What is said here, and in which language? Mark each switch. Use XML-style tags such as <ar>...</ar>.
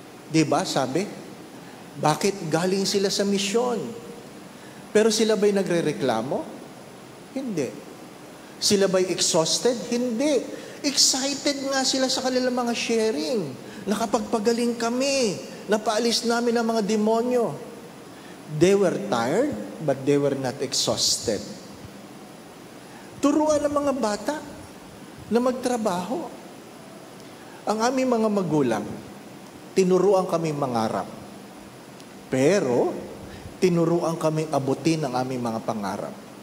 <tl>Diba, sabi? Bakit galing sila sa misyon? Pero sila ba'y nagre-reklamo? Hindi. Sila ba'y exhausted? Hindi. Excited nga sila sa kanilang mga sharing. Nakapagpagaling kami. Napaalis namin ang mga demonyo.</tl> <en>They were tired, but they were not exhausted.</en> <tl>Turuan ng mga bata na magtrabaho. Ang aming mga magulang, tinuruan kami mangarap. Pero, tinuruan kaming abutin ang aming mga pangarap.</tl>